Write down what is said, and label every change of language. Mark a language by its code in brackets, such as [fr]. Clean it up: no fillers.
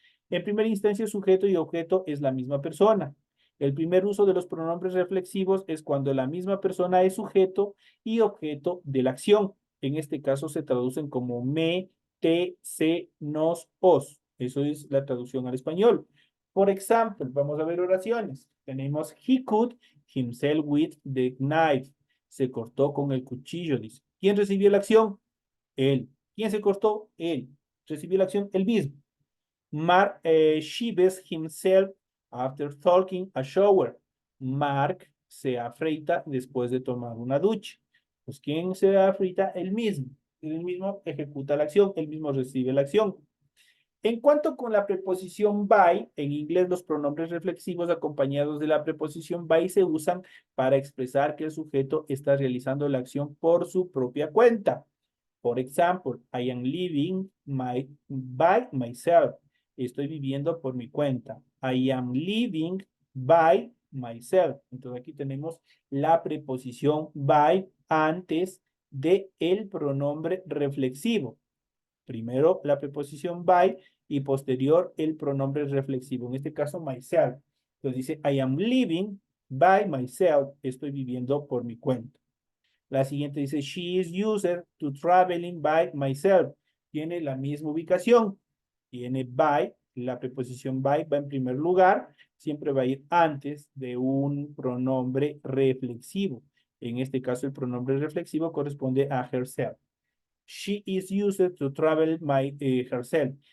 [es] En primera instancia, sujeto y objeto es la misma persona. El primer uso de los pronombres reflexivos es cuando la misma persona es sujeto y objeto de la acción. En este caso se traducen como me, te, se, nos, os. Eso es la traducción al español. Por ejemplo, vamos a ver oraciones. Tenemos [en] he cut himself with the knife. [es] Se cortó con el cuchillo, dice. ¿Quién recibió la acción? Él. ¿Quién se cortó? Él. ¿Recibió la acción? Él mismo. [en] Mark shaves himself after taking a shower. [es] Mark se afeita después de tomar una ducha. Pues, ¿quién se afeita? Él mismo. Él mismo ejecuta la acción, él mismo recibe la acción. En cuanto con la preposición by, en inglés los pronombres reflexivos acompañados de la preposición by se usan para expresar que el sujeto está realizando la acción por su propia cuenta. Por ejemplo, [en] I am living by myself. [es] Estoy viviendo por mi cuenta. [en] I am living by myself. [es] Entonces aquí tenemos la preposición by antes de el pronombre reflexivo. Primero la preposición by y posterior el pronombre reflexivo. En este caso, myself. Entonces dice, [en] I am living by myself. [es] Estoy viviendo por mi cuenta. La siguiente dice, [en] she is used to traveling by myself. [es] Tiene la misma ubicación. viene by, la preposición by va en primer lugar, siempre va a ir antes de un pronombre reflexivo. En este caso, el pronombre reflexivo corresponde a herself. [en] She is used to travel herself.